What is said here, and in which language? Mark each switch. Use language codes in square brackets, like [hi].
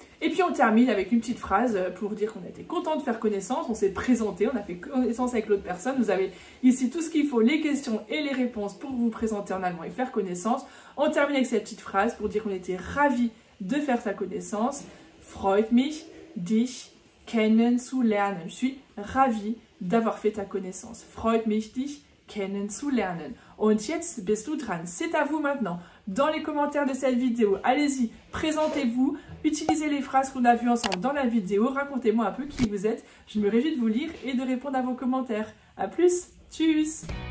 [fr] Et puis on termine avec une petite phrase pour dire qu'on a été content de faire connaissance, on s'est présenté, on a fait connaissance avec l'autre personne. Vous avez ici tout ce qu'il faut, les questions et les réponses pour vous présenter en allemand et faire connaissance. On termine avec cette petite phrase pour dire qu'on était ravis de faire sa connaissance. [de] Freut mich, dich kennenzulernen. [fr] Je suis ravie d'avoir fait ta connaissance. [de] Freut mich, dich kennenzulernen. Und jetzt bist du dran. [fr] C'est à vous maintenant. Dans les commentaires de cette vidéo, allez-y, présentez-vous, utilisez les phrases qu'on a vues ensemble dans la vidéo, racontez-moi un peu qui vous êtes. Je me réjouis de vous lire et de répondre à vos commentaires. A plus, tchuss!